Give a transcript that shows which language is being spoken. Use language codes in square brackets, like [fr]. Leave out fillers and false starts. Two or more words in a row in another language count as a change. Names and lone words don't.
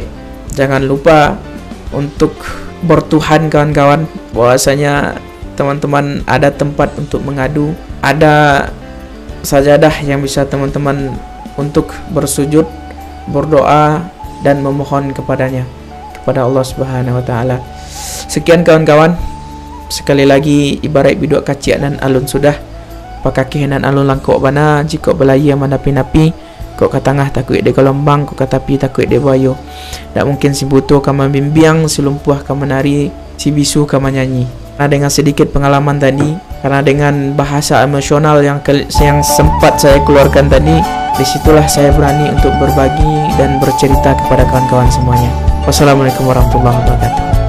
[id] Jangan lupa untuk bertuhan kawan-kawan, bahwasanya teman-teman ada tempat untuk mengadu, ada sajadah yang bisa teman-teman untuk bersujud, berdoa, dan memohon kepadanya, kepada Allah [ar] سبحانه وتعالى. [id] Sekian kawan-kawan, sekali lagi [min] ibarat biduk kaciak dan alun sudah pakakih nan alun langkok bana, jika belaya manapi-napi, kok ke tengah takut de gelombang, kok ke tepi takut de bayo. Tak mungkin si butuh kama bimbiang, si lumpuh kama menari, si bisu kama nyanyi. [id] Karena dengan sedikit pengalaman tadi, karena dengan bahasa emosional yang sempat saya keluarkan tadi, disitulah saya berani untuk berbagi dan bercerita kepada kawan-kawan semuanya. [ar] والسلام عليكم ورحمة الله وبركاته.